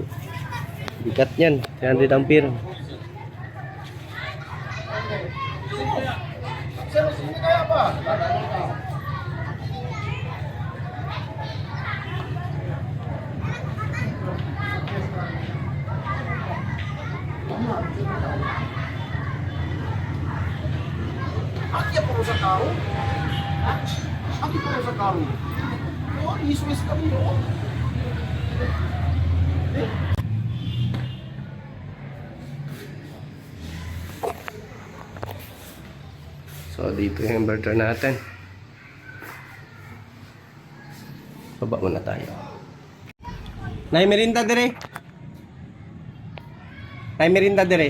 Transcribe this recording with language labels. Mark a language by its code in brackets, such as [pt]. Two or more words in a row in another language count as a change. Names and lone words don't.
[tl] Bigat yan. 300 ampere. [pt] Aqui é para usar carro? Aqui é para usar carro. Oh, isso caminhou. [tl] So, dito yung inverter natin. Baba muna tayo. [ceb] Nay merinda dire. Nay merinda dire.